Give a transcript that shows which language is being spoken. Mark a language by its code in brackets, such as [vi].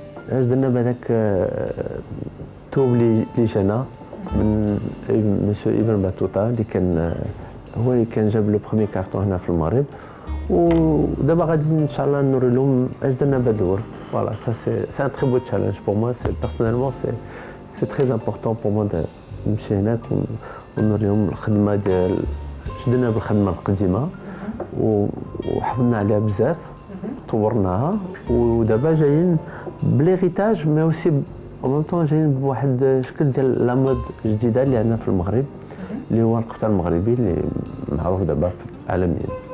[ar] اش درنا بهذاك الثوب اللي جانا من مسيو ابن باتوتا اللي كان هو اللي كان جاب لو بروميي كارطون هنا في المغرب. ودابا غادي ان شاء الله نوري لهم اش درنا بهذا الورد. [fr] Voilà, ça c'est un très beau challenge pour moi. Personnellement, c'est très important pour moi de [ar] نمشي هناك ونوريهم الخدمه ديال شدنا بالخدمه القديمه وحفظنا عليها بزاف طورناها ودابا جايين بليغيتاج مي اوسي [fr] en même temps [ar] جايين بواحد الشكل ديال لا مود جديده اللي عندنا في المغرب اللي هو القفطان المغربي اللي معروف دابا عالميا.